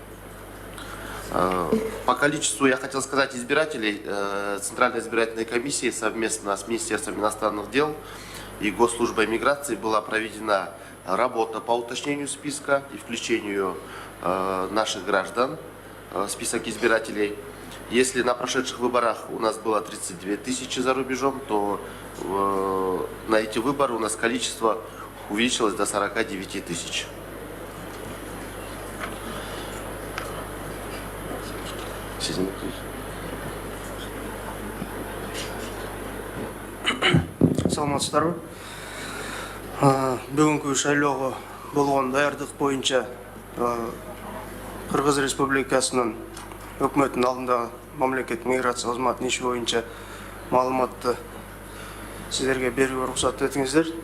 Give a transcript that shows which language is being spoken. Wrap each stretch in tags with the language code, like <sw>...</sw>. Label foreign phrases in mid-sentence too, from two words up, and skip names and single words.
<ru>По количеству, я хотел сказать, избирателей Центральной избирательной комиссии совместно с Министерством иностранных дел и Госслужбой миграции была проведена работа по уточнению списка и включению наших граждан в список избирателей. Если на прошедших выборах у нас было 32 тысячи за рубежом, то на эти выборы у нас количество увеличилось до 49 тысяч.</ru> <ky>Саламатсыздарбы. Бүгүнкү шайлоого болгон даярдык боюнча Кыргыз Республикасынын өкмөтүнүн алдында мамлекеттик миграция кызматынын иши боюнча маалыматты сиздерге берүүгө уруксат этиңиздер.</ky>